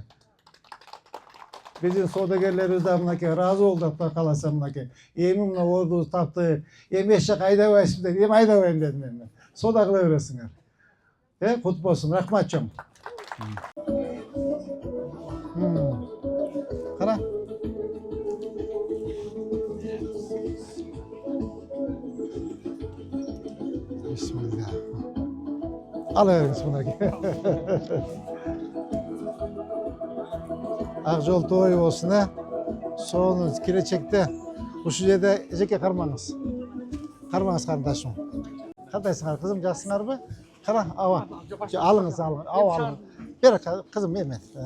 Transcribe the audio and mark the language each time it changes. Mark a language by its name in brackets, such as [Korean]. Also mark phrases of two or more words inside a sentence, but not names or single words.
[Kyrgyz] Биздин соодагерлерибиз да мынакей ыраазы болду, Кудай кааласа мынакей. Эми мына ордубузду таптык. Эми эч жака айдабайсызбы деп, эми айдабайм дедим мен. Соода кыла бересиңер. Кут болсун. Рахмат чоң. Кара. Bismillah. [Turkish] Alıyoruz bunları. [Kyrgyz] Ак жол той болсун, Соонун келечекте ушул жерде эжеке кармаңыз. Кармаңыз карындашым. Кандайсыңар кызым, жакшысыңарбы? Кара, аба. Алыңыз. Аба. Бер кызым, эме.